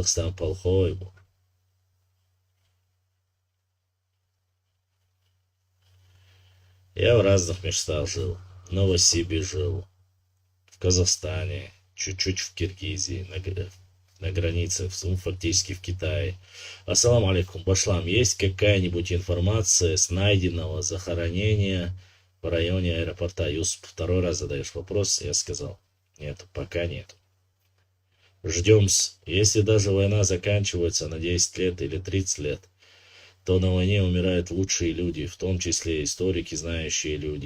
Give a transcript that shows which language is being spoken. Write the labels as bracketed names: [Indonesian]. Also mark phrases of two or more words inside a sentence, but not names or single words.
[Russian] Я в разных местах жил. В Новосибе жил, в Казахстане, чуть-чуть в Киргизии, на границе, фактически в Китае. [Arabic] السلام عليكم, Башлам, [Russian] есть какая-нибудь информация с найденного захоронения в районе аэропорта? Юсуп, второй раз задаешь вопрос, я сказал, нет, пока нет. Ждем. Если даже война заканчивается на 10 лет или 30 лет, то на войне умирают лучшие люди, в том числе историки, знающие люди.